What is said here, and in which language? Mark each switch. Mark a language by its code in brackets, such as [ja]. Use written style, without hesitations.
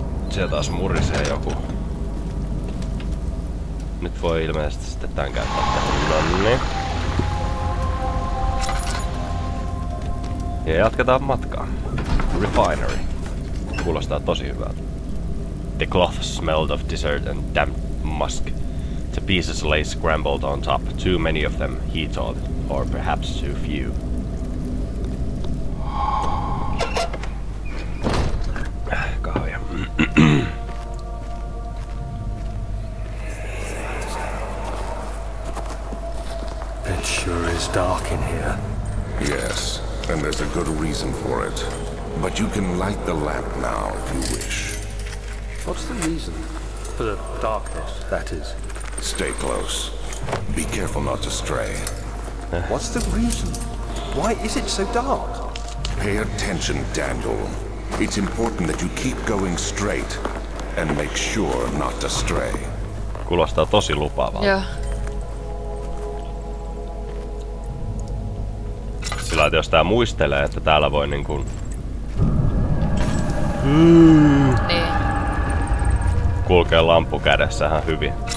[fi] Siellä taas murisee joku. Nyt voi ilmeisesti sitten tän käyttää tähän. Nonni. Ja jatketaan matkaa. Refinery. Kuulostaa tosi hyvältä. [en] The cloth smelled of dessert and damp musk. The pieces lay scrambled on top. Too many of them, he thought. Or perhaps too few. [fi] Kahvia. [en] It sure is dark in here. Yes, and there's a good reason for it. But you can light the lamp now if you wish. What's the reason? For the darkness, that is. Stay close. Be careful not to stray. What's the reason? Why is it so dark? Pay attention, Daniel. It's important that you keep going straight and make sure not to stray. [fi] Kuulostaa tosi lupaavalta. Joo. Sillä jos tää muistelee, että täällä voi niinku... Niin. kulkee lamppu kädessä ihan hyvin.